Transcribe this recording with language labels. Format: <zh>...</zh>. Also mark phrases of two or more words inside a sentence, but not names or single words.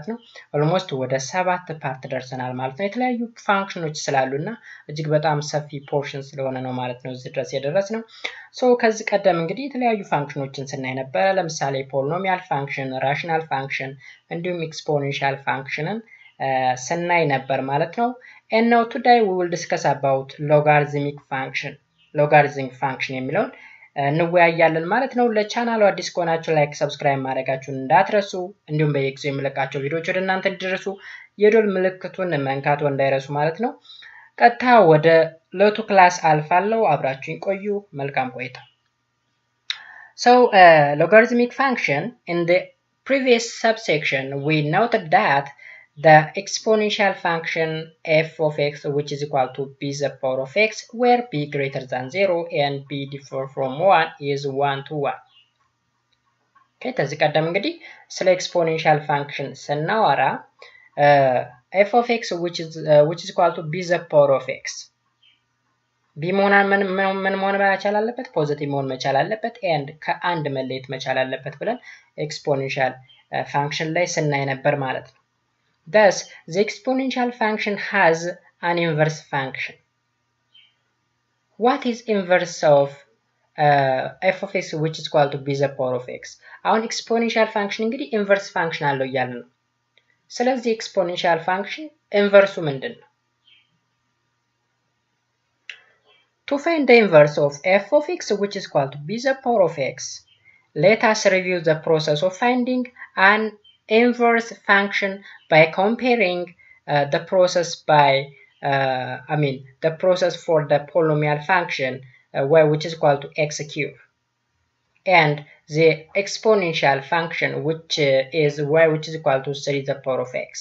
<am>ነው። ኦልሞስት ወደ 7 ፓርት ደርሰናል ማለት ነው። የተለያዩ ፋንክሽኖች ስላሉና እጅግ በጣም ሰፊ ፖርሽን ስለሆነ ነው ማለት ነው እዚህ ድረስ የደረስነው። ከዚህ ቀደም እንግዲህ የተለያዩ ፋንክሽኖችን ስናይ ነበር። ለምሳሌ</am> <en>polynomial function፣ rational function</en> <am>እንዲሁም ኤክስፖኔንሻል ፋንክሽንን ስናይ ነበር ማለት ነው።</am> <en>and now today we will discuss about logarithmic function</en> <am>የሚለውን እንወያያለን ማለት ነው። ለቻናሉ አዲስ ከሆናችሁ</am> <en>like subscribe</en> <am>ማድረጋችሁን እንዳትረሱ፣ እንዲሁም በየጊዜው የምለቃቸው ቪዲዮዎች ወደ እናንተ እንዲደርሱ የዶል ምልክቱን መንካት እንዳይረሱ ማለት ነው። ቀጥታ ወደ ሎቱ ክላስ አልፋለሁ። አብራችሁን ቆዩ። መልካም ቆይታ።</am> <en>Logarithmic function, in the previous subsection we noted that the exponential function f of x, which is equal to b the power of x, where b greater than 0 and b differ from 1 is 1 to 1. Okay,</en> <am>ከዚህ ቀደም እንግዲህ ስለ</am> <en>exponential function ስናወራ f of x which is equal to b the power of x, b</en> <am>ምን መሆን መቻል አለበት? ፖዚቲቭ መሆን መቻል አለበት and ከአንድ መለየት መቻል አለበት ብለን</am> <en>exponential function</en> <am>ላይ ስናይ ነበር ማለት ነው።</am> <en>Thus, the exponential function has an inverse function. What is inverse of f of x which is equal to b the power of x?</en> <am>አሁን</am> <en>exponential function</en> <am>እንግዲህ</am> <en>inverse function</en> <am>አለው እያልን ነው። ስለዚህ</am> <en>exponential function inverse</en> <am>ምንድን ነው?</am> <en>To find the inverse of f of x which is equal to b the power of x, let us review the process of finding an inverse function by comparing the process the process for the polynomial function which is equal to x cube and the exponential function which is y which is equal to 3 the power of x.</en>